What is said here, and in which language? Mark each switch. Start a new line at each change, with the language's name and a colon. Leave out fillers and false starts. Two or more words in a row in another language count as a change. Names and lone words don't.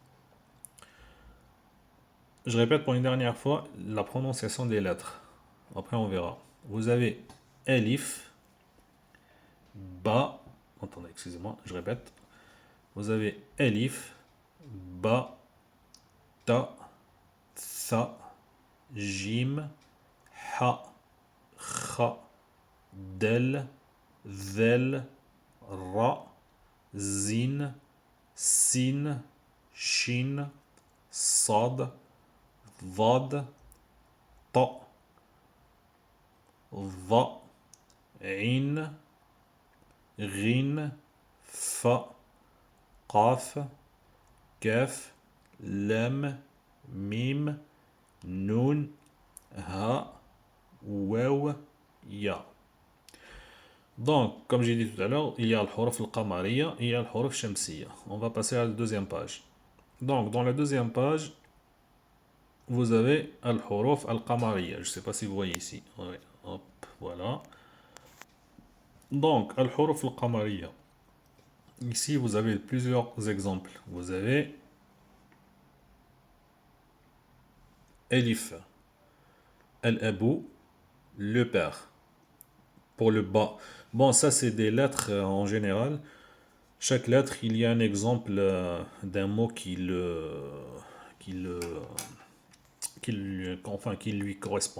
French: Je répète pour une dernière fois la prononciation des lettres. Après, on verra. Vous avez Elif, Ba. Attendez, excusez-moi, je répète. Vous avez Elif, Ba, Ta, Tha, Jim, Ha, Kha, Del, Zel, Ra, Zin, Sin, Shin, Sad, Vad, Ta, Va, In, Rin, Fa, Qaf, Kaf, Lam, Mim, Nun, Ha, Waw, Ya. Donc, comme j'ai dit tout à l'heure, il y a le
Arabic: حروف القمرية
French: et il y a le
Arabic: حروف شمسية.
French: On va passer à la deuxième page. Donc, dans la deuxième page, vous avez
Arabic: الحروف القمرية.
French: Je ne sais pas si vous voyez ici. Ouais, hop, voilà. Donc,
Arabic: الحروف القمرية.
French: Ici, vous avez plusieurs exemples. Vous avez Elif,
Arabic: الأب,
French: le père. Pour le bas. Bon, ça, c'est des lettres en général. Chaque lettre, il y a un exemple d'un mot qui le, enfin, qui lui correspond.